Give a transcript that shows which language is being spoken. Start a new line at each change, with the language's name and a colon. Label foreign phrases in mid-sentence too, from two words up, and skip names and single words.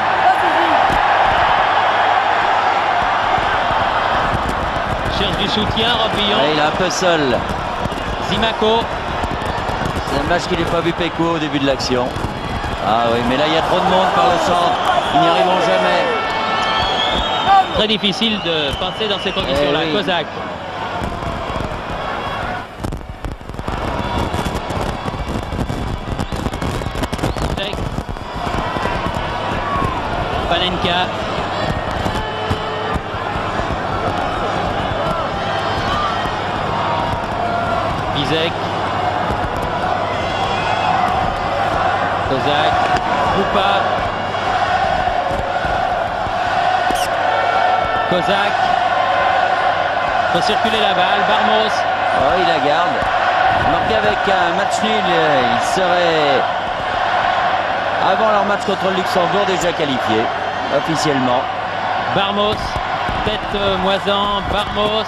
French: Cherche du soutien, Rampillon. Ouais, il est un peu seul. Zimaco. C'est dommage qu'il n'ait pas vu Pécou au début de l'action. Ah oui, mais là il y a trop de monde par le centre. Ils n'y arriveront jamais. Très difficile de passer dans ces conditions-là. Oui. Kozak. Panenka. Bizek. Kozak. Krupa. Kozak. Faut circuler la balle. Barmos. Oh, il la garde. Marqué avec un match nul, il serait, avant leur match contre le Luxembourg, déjà qualifié, officiellement. Barmos. Tête Moisan. Barmos.